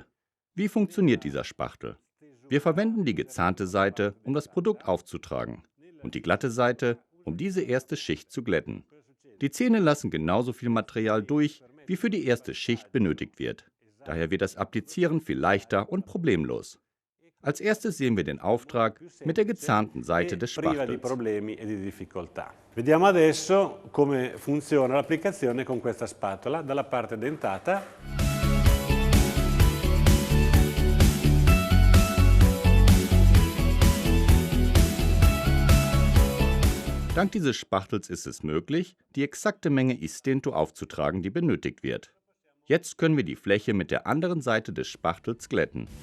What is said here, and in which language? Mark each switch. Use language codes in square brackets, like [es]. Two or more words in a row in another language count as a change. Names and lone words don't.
[de] Wie funktioniert dieser Spachtel? Wir verwenden die gezahnte Seite, um das Produkt aufzutragen, und die glatte Seite, um diese erste Schicht zu glätten. Die Zähne lassen genauso viel Material durch, wie für die erste Schicht benötigt wird. Daher wird das Applizieren viel leichter und problemlos. Als erstes sehen wir den Auftrag mit der gezahnten Seite des Spachtels. [it] Vediamo adesso come funziona l'applicazione con questa spatola dalla parte dentata. [de] Dank dieses Spachtels ist es möglich, die exakte Menge Istinto aufzutragen, die benötigt wird. Jetzt können wir die Fläche mit der anderen Seite des Spachtels glätten.